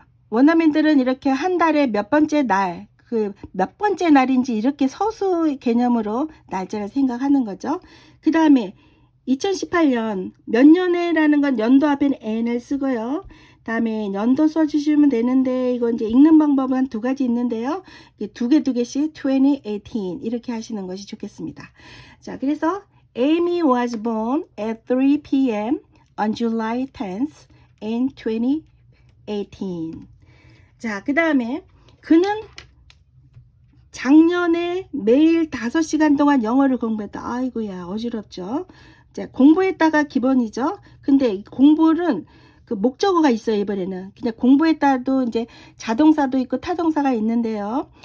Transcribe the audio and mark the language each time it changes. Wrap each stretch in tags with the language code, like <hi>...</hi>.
<ko>원어민들은 이렇게 한 달에 몇 번째 날, 그 몇 번째 날인지 이렇게 서술 개념으로 날짜를 생각하는 거죠. 그 다음에 2018년 몇 년에라는 건 연도 앞에는 n을 쓰고요. 다음에 연도 써주시면 되는데 이건 이제 읽는 방법은 한 2가지 있는데요. 두 개씩 2018 이렇게 하시는 것이 좋겠습니다. 자, 그래서</ko> <en>Amy was born at 3 p.m. on July 10th in 2018.</en> <ko>자, 그 다음에 그는 작년에 매일 5시간 동안 영어를 공부했다. 아이고야 어지럽죠. 자, 공부했다가 기본이죠. 근데 공부는 그 목적어가 있어요. 이번에는 그냥 공부했다도 이제 자동사도 있고 타동사가 있는데요.</ko>